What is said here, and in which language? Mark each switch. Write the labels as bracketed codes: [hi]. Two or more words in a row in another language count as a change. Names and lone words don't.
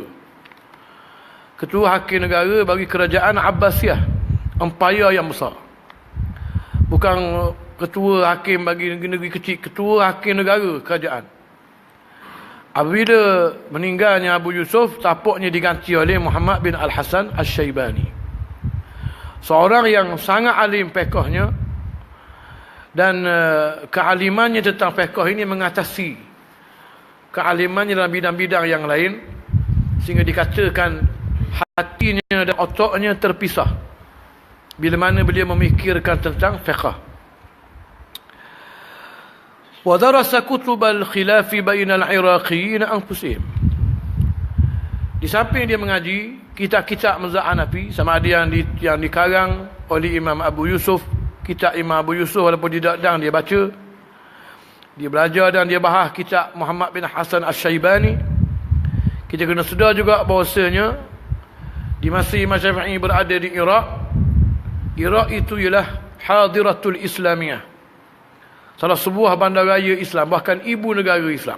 [ms] Ketua hakim negara bagi kerajaan Abbasiyah, empayar yang besar. Bukan ketua hakim bagi negeri kecil, ketua hakim negara kerajaan. Apabila meninggalnya Abu Yusuf, tapuknya diganti oleh Muhammad bin Al-Hasan Al-Shaybani. Seorang yang sangat alim fiqhnya, dan kealimannya tentang fiqh ini mengatasi kealimannya dalam bidang-bidang yang lain, sehingga dikatakan hatinya dan otaknya terpisah bila mana beliau memikirkan tentang fiqh. [ar] ودرس كتب الخلاف بين العراقيين أنفسهم. [ms] Di samping dia mengaji kitab-kitab mazhab Hanafi, sama ada yang dikarang oleh Imam Abu Yusuf, kitab Imam Abu Yusuf walaupun dia tak dia baca, dia belajar dan dia bahas kitab Muhammad bin Hasan Al-Shaybani. Kita kena sedar juga bahawasanya di masa Imam Syafi'i berada di Iraq, Iraq itu ialah [ar] حاضرة الإسلامية, [ms] salah sebuah bandaraya Islam, bahkan ibu negara Islam.